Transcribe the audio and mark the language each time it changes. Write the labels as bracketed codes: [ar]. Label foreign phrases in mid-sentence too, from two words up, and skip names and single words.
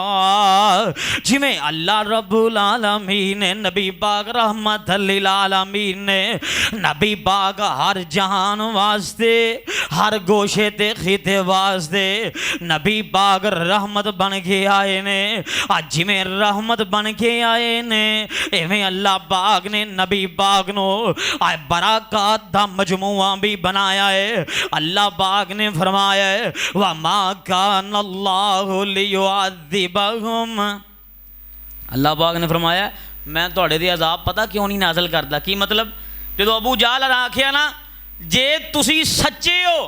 [pa] جیویں اللہ رب العالمین نے نبی پاک رحمۃ للعالمین نے نبی پاک ہر جہان واسطے ہر گوشے تے خطے واسطے نبی پاک رحمت بن کے آئے نے. آج جیویں رحمت بن کے آئے نے ایویں اللہ پاک نے نبی پاک نوں برکات دا مجموعہ وی بنایا ہے. اللہ پاک نے فرمایا ہے, [ar] وما كان الله ليعذبهم. [pa] اللہ پاک نے فرمایا، میں تہاڈے تے عذاب پتا کیوں نہیں نازل کردا. کی مطلب، جو ابو جہل آکھیا نا، جے تسی سچے ہو